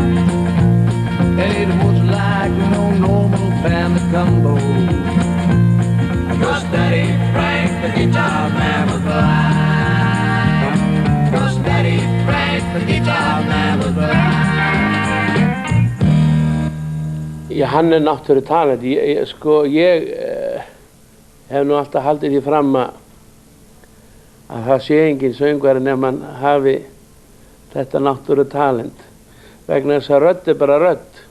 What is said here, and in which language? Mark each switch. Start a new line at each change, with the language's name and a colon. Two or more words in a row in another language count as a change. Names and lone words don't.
English: It was like no normal family combo, 'cause Daddy Frank, the guitar man, was blind. 'Cause Daddy Frank, the guitar man, was blind.
Icelandic: Já, hann er náttúrulega talent. Ég hef nú alltaf haldið því fram að það sé engin söngvari nema hann hafi þetta náttúrulega talent, vegna þess að rödd er bara rödd